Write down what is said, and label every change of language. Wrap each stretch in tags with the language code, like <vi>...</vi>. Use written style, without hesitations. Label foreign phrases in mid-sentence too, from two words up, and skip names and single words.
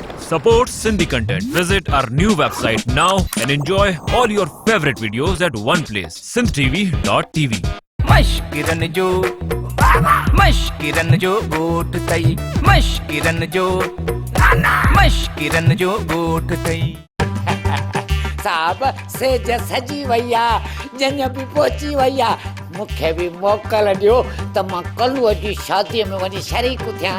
<en>Support Sindhi content. Visit our new website now and enjoy all your favorite videos at one place. sindhtv.tv.</en> <sd>मश्किरन जो गोठ तई मश्किरन जो गोठ तई साहब सेज सजी वैया जंग भी पहुंची वैया मूंखे भी मोकल ॾियो त मां कल्ह जी शादीअ में वञी शरीक थियां।</sd>